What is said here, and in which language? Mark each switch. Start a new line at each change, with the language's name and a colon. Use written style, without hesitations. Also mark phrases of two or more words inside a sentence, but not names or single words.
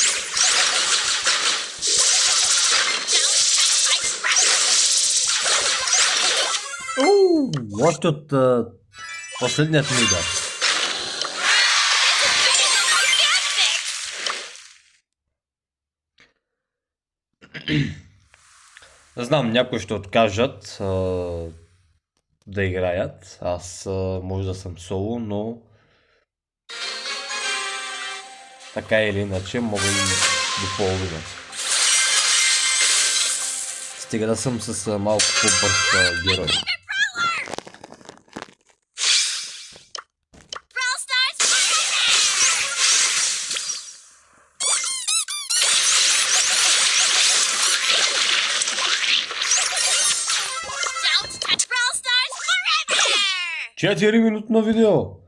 English: Don't touch my scrap!
Bulgarian: Още от последният ми удар. Знам, някои ще откажат да играят. Аз може да съм соло, но така или иначе мога и до половината. Стига да съм с малко по-бърз герой.
English: Brawl Stars forever! Don't touch Brawl Stars forever!
Bulgarian: 4 минутно видео!